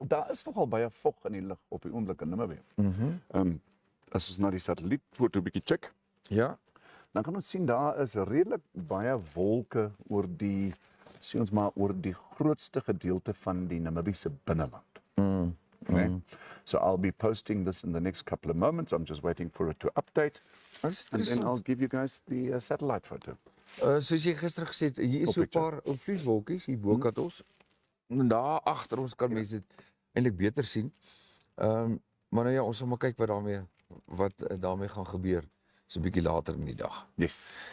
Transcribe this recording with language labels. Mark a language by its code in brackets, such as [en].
[af] Daar is nogal baie vog in die lug op die oomblik in Namibia. Mhm. As ons na die satellietfoto bietjie check, Ja. dan kan ons sien daar is redelik baie wolke oor die sien ons maar oor die grootste gedeelte van die Namibiese binneland. [en] Okay? So I'll be posting this in the next couple of moments. I'm just waiting for it to update. [af] Dis [en] And then I'll [af] interessant. [en] give you guys the satellite photo. [af] Soos jy gister gesê het, hier is so 'n paar vlieswolkies hier bokant ons. En daar agter ons kan mense dit eintlik beter sien. Maar nou ja, ons sal maar kyk wat daarmee gaan gebeur so 'n bietjie later in die dag. [en] Yes.